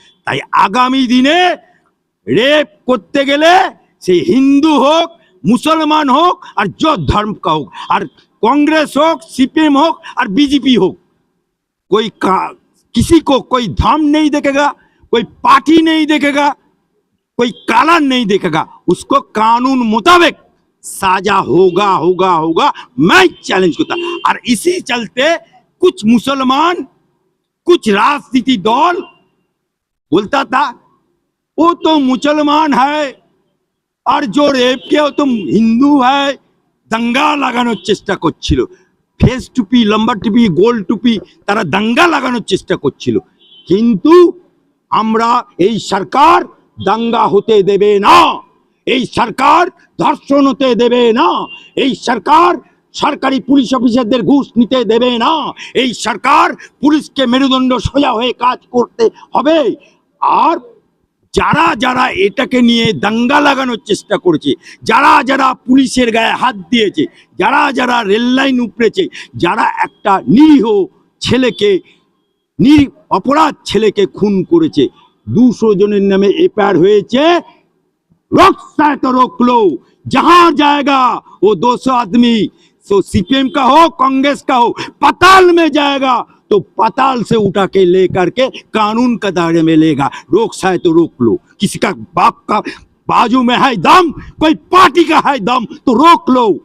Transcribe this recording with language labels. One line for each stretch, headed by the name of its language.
Bangla: তাই আগামী দিনে রেপ করতে গেলে সে হিন্দু হোক, মুসলমান হোক, আর
Hindi: जो धर्म का হোক, আর कांग्रेस হোক, सीपीएम হোক, আর बीजेपी হোক, कोई किसी को कोई धर्म नहीं देखेगा, कोई पार्टी नहीं देखेगा, कोई काला नहीं देखेगा, उसको कानून मुताबिक साजा होगा होगा होगा। मैं चैलेंज करता। और इसी चलते कुछ मुसलमान, कुछ राजनीति दल बोलता था वो तो मुसलमान है और जो रेप किया वो तो हिंदू है, दंगा
Bangla: লাগানোর চেষ্টা করছিল। ফেস টুপি, লম্বা টুপি, গোল টুপি, তারা দাঙ্গা লাগানোর চেষ্টা করছিল। কিন্তু আমরা এই সরকার দাঙ্গা হতে দেবে না, এই সরকার ধর্ষণ হতে দেবে না, এই সরকার সরকারি পুলিশ অফিসারদের ঘুষ নিতে দেবে না, এই সরকার পুলিশকে মেরুদণ্ড সোজা হয়ে কাজ করতে হবে। আর যারা যারা এটাকে নিয়ে দাঙ্গা লাগানোর চেষ্টা করেছে, যারা যারা পুলিশের গায়ে হাত দিয়েছে, যারা যারা রেল লাইন উপড়েছে, যারা একটা নিরীহ ছেলেকে, অপরাধ ছেলেকে খুন করেছে, 200 জনের
Hindi: नामे एफआईआर হয়েছে रोकसा तो रोक लो जहां जाएगा वो 200 आदमी तो सीपीएम का हो कांग्रेस का हो पाताल में जाएगा तो पाताल से उठा के लेकर के कानून का दायरे में लेगा रोकसा तो रोक लो किसी का बाप का बाजू में है दम कोई पार्टी का है दम तो रोक लो